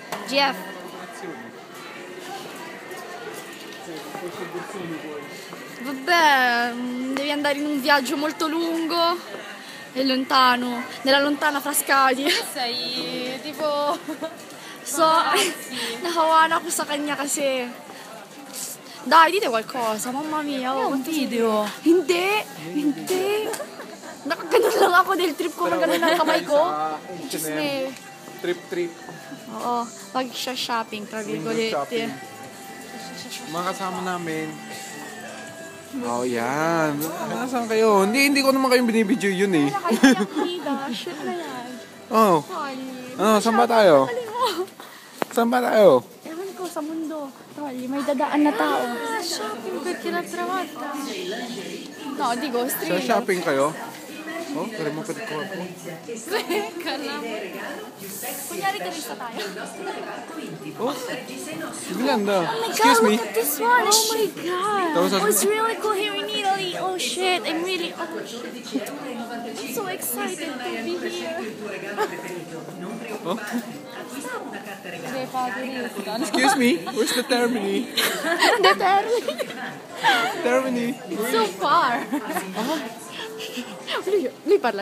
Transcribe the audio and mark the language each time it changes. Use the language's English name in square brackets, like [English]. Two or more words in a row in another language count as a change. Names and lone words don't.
[Italian] Jeff. Vabbè, devi andare in un viaggio molto lungo e lontano, nella lontana Frascati. Sei tipo... [Filipino] So, nahawa na ako sa kanya kasi. [Italian] Dai, dite qualcosa, mamma mia. È un video. [Filipino] Hindi. Nakaganon lang ako del trip ko, maganon ang kamay ko. Chisme. Trip. Oo, pag-shopping, [Italian] tra virgolette. [Filipino] Mga kasama namin. Oh, yan. Nasaan kayo? Hindi ko naman kayong binibidyo yun eh. Shit na yan. Oh. Saan ba tayo? Saan ba tayo? Ewan ko, sa mundo. Tolli, may dadaan na tao. [Italian] Shopping perché l'ha trovata. [Filipino] No, digo, Sa street. shopping kayo? Oh, kaya mo pwede ko ako. Kunyari turista tayo. Oh, Yolanda. [English] Oh my Excuse god, me. look at this one. Oh my god. That was Oh, it's really cool here in Italy. Oh shit, I'm so excited to be here. Oh. [Italian] Deve fare turista. [English] Excuse me. Where's the Termini? The Termini. Termini. So far. [Italian] Lui parla